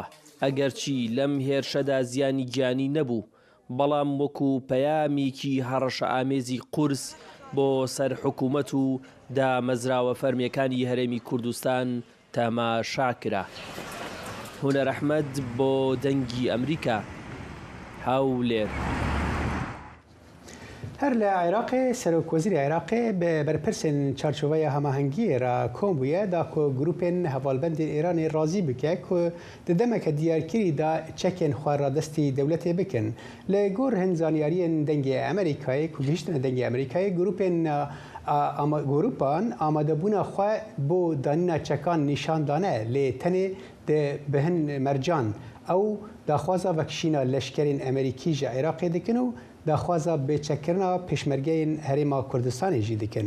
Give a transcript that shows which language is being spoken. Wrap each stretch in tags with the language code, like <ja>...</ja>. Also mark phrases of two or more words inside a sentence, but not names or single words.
<ckb>ئەگەرچی لەم هێرشەدا زیانی گیانی نەبوو، بەڵام وەکو پەیامێکی هەڕەشە ئامێزی قورس بۆ سەر حکوومەت و دامەزراوە فەرمیەکانی هەرێمی کوردستان تەماشاکرا. هونەر ئەحمەد بۆ دەنگی ئەمریکا، هەولێر. هەر لە عێراقی سەرۆکوەزیری عێراقی</ckb> <ku>بە بەرپرسên çarçoveya hemahengiyê ra kom bûye da ku grûpên hevalbendên Îranê razî bike ku di demeke diyarkirî da çekên xwe radestî dewletê bikin. Li gor hin zaniyariyên dengê Amerîkayê ku gihîştine dengê Amerîkayê grûpan amadebûna xwe bo danîna çekan nîşan dane lê tenê bi hin mercan ew daxwaza vekişîna leşkerên Amerîkî ji Iraqê dikin û daxwaza bêçekkirina pêşmergeyên Herêma Kurdistanê jî dikin.</ku>